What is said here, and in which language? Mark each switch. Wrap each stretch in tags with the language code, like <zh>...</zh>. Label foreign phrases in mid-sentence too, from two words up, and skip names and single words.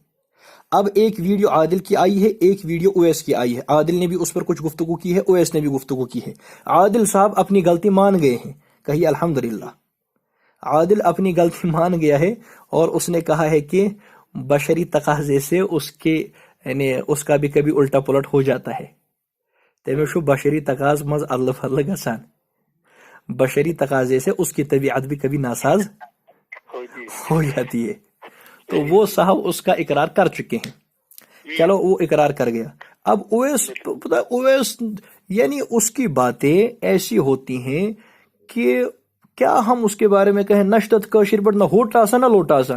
<ur>اب ایک ویڈیو عادل کی آئی ہے، ایک ویڈیو اویس کی آئی ہے، عادل نے بھی اس پر کچھ گفتگو کی ہے، اویس نے بھی گفتگو کی ہے۔ عادل صاحب اپنی غلطی مان گئے ہیں، کہیے الحمدللہ۔ عادل اپنی غلطی مان گیا ہے اور اس نے کہا ہے کہ بشری تقاضے سے اس کے یعنی اس کا بھی کبھی الٹا پلٹ ہو جاتا ہے۔</ur> <ks>تمہیں شو بشری تقاض مز اللہ فضل گسان،</ks> <ur>بشری تقاضے سے اس کی طبیعت بھی کبھی ناساز ہو جاتی ہے۔ تو وہ صاحب اس کا اقرار کر چکے ہیں، چلو وہ اقرار کر گیا۔ اب اویس یعنی اس کی باتیں ایسی ہوتی ہیں کہ کیا ہم اس کے بارے میں کہیں</ur> <ks>نشتت کاشر بٹ نہ ہوٹا سا نہ لوٹا سا۔</ks>